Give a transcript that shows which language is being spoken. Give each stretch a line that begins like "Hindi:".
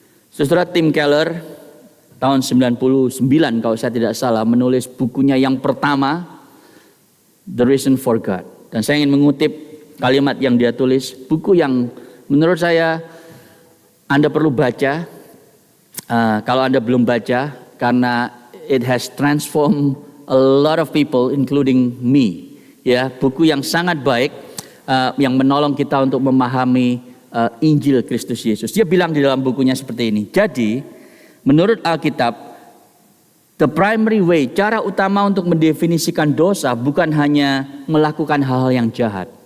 Indonesian: Saudara, Tim Keller tahun 99 kalau saya tidak salah menulis bukunya yang pertama The Reason for God. Dan saya ingin mengutip kalimat yang dia tulis, buku yang menurut saya Anda perlu baca. Kalau Anda belum baca, karena
English: it has transformed a lot of people, including me.
Indonesian: Ya, buku yang sangat baik, yang menolong kita untuk memahami Injil Kristus Yesus. Dia bilang di dalam bukunya seperti ini. Jadi, menurut Alkitab,
English: the primary way,
Indonesian: cara utama untuk mendefinisikan dosa bukan hanya melakukan hal-hal yang jahat.